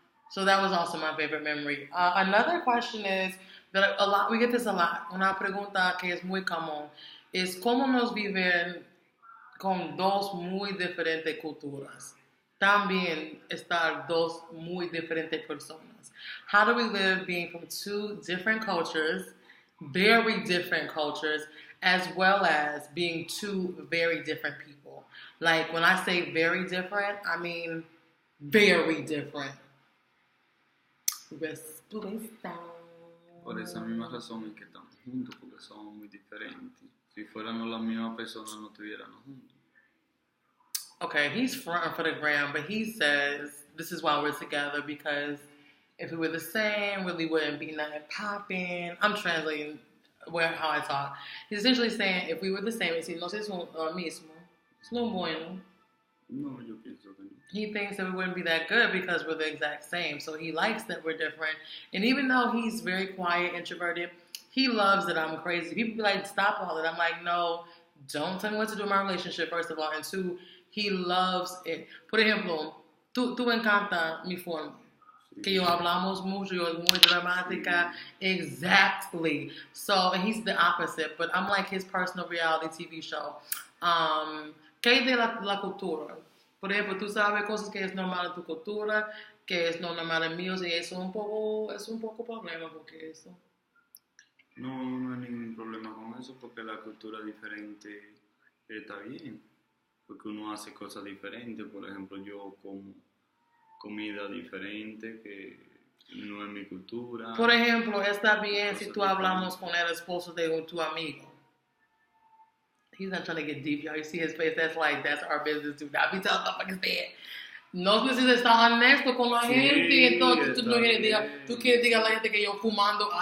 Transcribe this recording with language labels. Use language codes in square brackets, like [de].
[en] So that was also my favorite memory. Another question is, that we get this a lot. [es] Una pregunta que es muy común es cómo nos viven con dos muy diferentes culturas. También estar dos muy diferentes personas. [en] How do we live being from 2 different cultures, very different cultures, as well as being 2 very different people? Like, when I say very different, I mean very different. Respuesta. [es] Por esa misma razón es que estamos juntos, porque somos muy diferentes. Si fuéramos la misma persona, no estuviéramos juntos. [en] Okay, he's fronting for the gram, but he says this is why we're together because if we were the same, really wouldn't be nothing popping. I'm translating how I talk. He's essentially saying if we were the same, [es] si no se son lo mismo, es no bueno. No, yo pienso que no. [en] He thinks that we wouldn't be that good because we're the exact same. So he likes that we're different. And even though he's very quiet, introverted, he loves that I'm crazy. People be like, stop all that. I'm like, no, don't tell me what to do in my relationship, first of all. And two, he loves it. [es] Por ejemplo, tú encanta mi forma. Que yo hablamos mucho, yo muy dramática. [en] Exactly. So, and he's the opposite. But I'm like his personal reality TV show. [es] ¿Qué de la cultura? Por ejemplo, tú sabes cosas que es normal en tu cultura, que es no normal en mío, y eso es un poco problema porque eso. No hay ningún problema con eso porque la cultura diferente está bien. Porque uno hace cosas diferentes. Por ejemplo, yo como comida diferente que no es mi cultura. Por ejemplo, está bien si tú hablamos con el esposo de tu amigo. [en] He's not trying to get deep, y'all. You see his face? That's our business, dude. I be telling motherfuckers that. [es] No necesitas estar honesto con la gente. Entonces tú quieres decir a la gente que yo fumando.